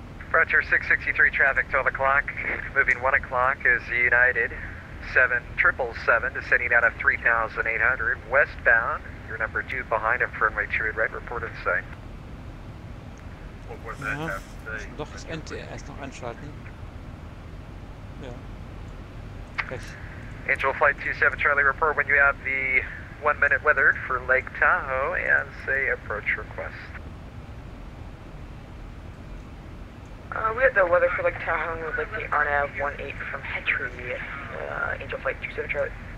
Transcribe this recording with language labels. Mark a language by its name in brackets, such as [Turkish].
[English] Frontier 663 traffic 12 o'clock. Moving 1 o'clock is United 7777, descending out of 3,800, westbound You're number 2 behind him for runway 28 right, reported sight. [German] Ja, doch das NTS noch einschalten. Ja. Pech. [English] Angel Flight 27 Charlie, report when you have the 1 minute weather for Lake Tahoe and say approach request. We have the weather for Lake Tahoe with like the RNAV 18 from Hetry, Angel Flight 27 Charlie.